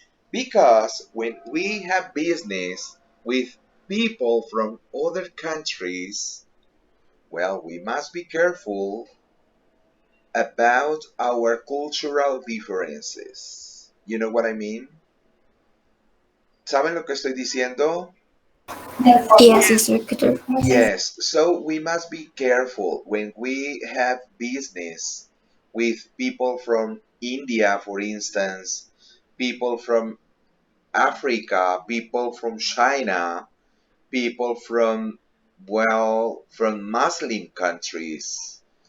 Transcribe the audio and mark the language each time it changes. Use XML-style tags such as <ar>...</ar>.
<en>Because when we have business with people from other countries, we must be careful about our cultural differences. You know what I mean?</en> <es>¿Saben lo que estoy diciendo?</es> <en>Yes, instructor. Yes, so we must be careful when we have business with people from India, for instance, people from Africa, people from China, people from, from Muslim countries.</en>